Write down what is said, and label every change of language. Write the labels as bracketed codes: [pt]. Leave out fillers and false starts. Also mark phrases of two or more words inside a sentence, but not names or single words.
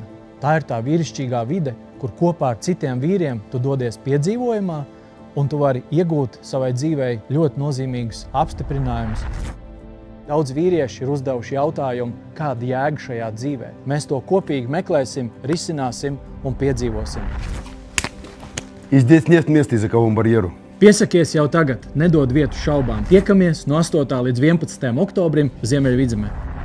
[lv] Tā ir tā vīrišķīgā vide, kur kopā ar citiem vīriem tu dodies piedzīvojumā, un tu vari iegūt savai dzīvei ļoti nozīmīgus apstiprinājumus. Daudz vīrieši ir uzdevuši jautājumu, kāda jēga šajā dzīvē. Mēs to kopīgi meklēsim, risināsim un piedzīvosim. [ru] И здесь нет места языковому барьеру. [lv] Piesakies jau tagad, nedod vietu šaubām. Tiekamies no 8. līdz 11. oktobrim Ziemeļvidzemē.